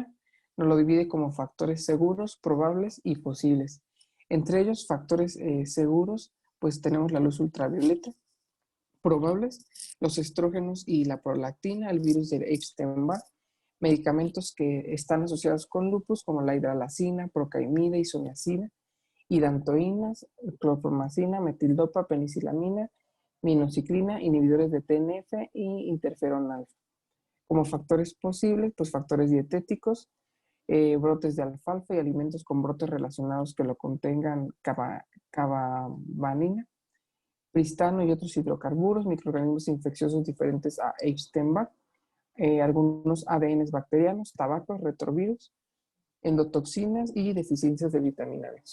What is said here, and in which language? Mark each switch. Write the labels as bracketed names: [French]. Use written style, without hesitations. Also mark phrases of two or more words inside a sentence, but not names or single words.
[Spanish] Nos lo divide como factores seguros, probables y posibles. Entre ellos, factores seguros, pues tenemos la luz ultravioleta. Probables, los estrógenos y la prolactina, el virus de Epstein-Barr, medicamentos que están asociados con lupus, como la hidralazina, procaimida, isoniazida, hidantoínas, clorpromazina, metildopa, penicilamina, minociclina, inhibidores de TNF y interferón alfa. Como factores posibles, pues factores dietéticos, brotes de alfalfa y alimentos con brotes relacionados que lo contengan cababanina, pristano y otros hidrocarburos, microorganismos infecciosos diferentes a Epstein-Barr, algunos ADNs bacterianos, tabaco, retrovirus, endotoxinas y deficiencias de vitamina B.